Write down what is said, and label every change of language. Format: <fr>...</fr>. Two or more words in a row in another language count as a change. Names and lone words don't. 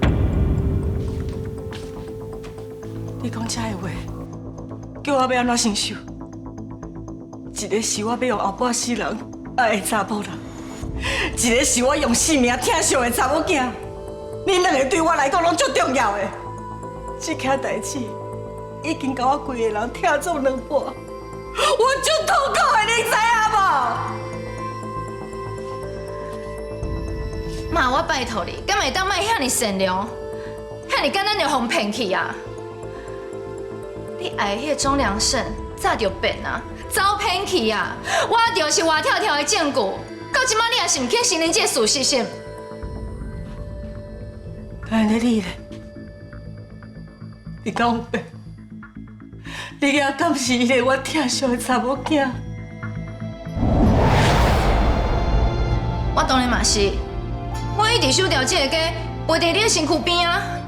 <nan>你講這個話，叫我要安怎承受？一個是我要用後半世人愛的查某人，一個是我用性命疼惜的查某囝。恁兩個對我來講攏足重要的，這件代志已經甲我規個人疼做兩半，我足痛苦的，你知影無？媽，我拜託你，敢會當莫遐爾善良，遐爾簡單就互騙去啊？你愛迄個鍾良勝早就變啊，早騙去啊！我就是活跳跳的證據，到即馬你也是唔肯承認這個事實是？安尼你咧？你講話，你也敢是迄個我疼惜的查某囝？我當然嘛是，我一直收掉這個家，陪在你的身軀邊啊！</nan>